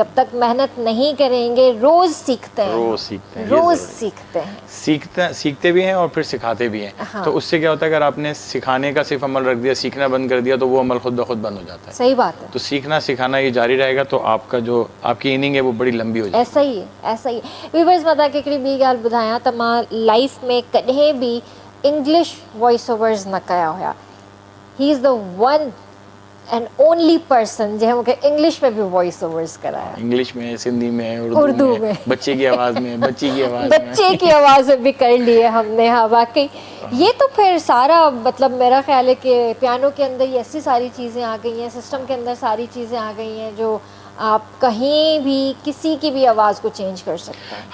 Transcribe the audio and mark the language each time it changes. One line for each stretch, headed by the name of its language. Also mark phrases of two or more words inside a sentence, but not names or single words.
Hindi: जब तक मेहनत नहीं करेंगे रोज़ सीखते हैं, रोज़ सीखते भी हैं और फिर सिखाते भी हैं। हाँ। तो उससे क्या होता है, अगर आपने सिखाने का सिर्फ अमल रख दिया, सीखना बंद कर दिया, तो वो अमल खुद ब खुद बंद हो जाता है। सही बात है। तो सीखना सिखाना ये जारी रहेगा तो आपका जो आपकी इनिंग है वो बड़ी लंबी हो जाएगी। ऐसा ही है, ऐसा ही है।
Sindhi: व्यूअर्स मता के हिकिड़ी ॿी ॻाल्हि ॿुधायां त मां लाइफ में कॾहिं बि इंग्लिश
English: voice overs
Sindhi: न कया हुया।
English: he is the one and only person
Sindhi: जंहिं मूंखे इंग्लिश में भी
English: voice overs
Sindhi: कराया।
Hindi: इंग्लिश में, सिंधी में, उर्दू में, बच्चे की आवाज़ में, बच्ची की आवाज़ में, बच्चे की आवाज़ में भी कर लिए हमने। हाँ वाकई ये तो फिर सारा मतलब मेरा ख्याल है कि पियानो के अंदर ये ऐसी सारी चीज़ें आ गई हैं, सिस्टम के अंदर सारी चीज़ें आ गई हैं जो आप कहीं भी किसी की भी आवाज़ को चेंज कर सकते हैं।